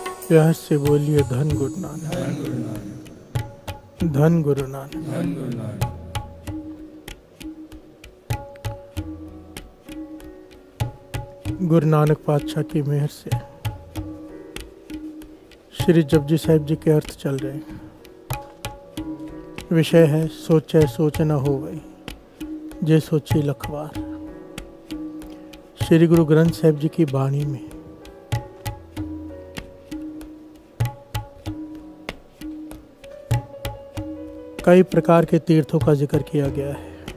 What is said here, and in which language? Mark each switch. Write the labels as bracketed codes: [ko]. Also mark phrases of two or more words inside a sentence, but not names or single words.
[hi] प्यार से बोलिए धन गुरु नानक, धन गुरु नानक। धन गुरु नानक। गुरु नानक पातशाह की मेहर से श्री जपजी साहिब जी के अर्थ चल रहे हैं। विषय है [pa] ਸੋਚੇ ਸੋਚ ਨ ਹੋ ਗਈ, ਜੇ ਸੋਚੀ ਲਖਵਾਰ। [hi] श्री गुरु ग्रंथ साहिब जी की बाणी में कई प्रकार के तीर्थों का जिक्र किया गया है।